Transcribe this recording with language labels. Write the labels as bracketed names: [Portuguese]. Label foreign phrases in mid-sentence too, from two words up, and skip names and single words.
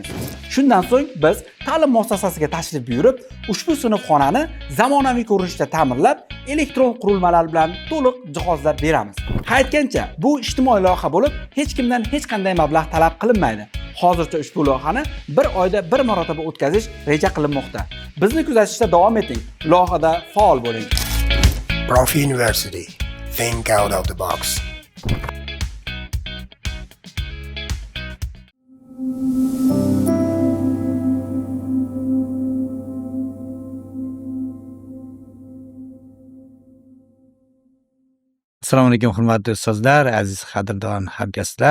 [Uzbek] Shundan so'ng biz ta'lim muassasasiga tashrif buyurib, ushbu sinfxonani zamonaviy ko'rinishda ta'mirlab, elektron qurilmalar bilan to'liq jihozlab beramiz. Qaytgancha bu ijtimoiy loyiha bo'lib, hech kimdan hech qanday mablag' talab qilinmaydi. Hozircha ushbu loyihani 1 oyda 1 marotaba o'tkazish reja qilinmoqda. Bizni kuzatishda davom eting, loyihada faol bo'ling. [English] Prof University. Think out of the box. [Uzbek] Assalomu alaykum hurmatli ustozlar, aziz qadrdon hamkasblar.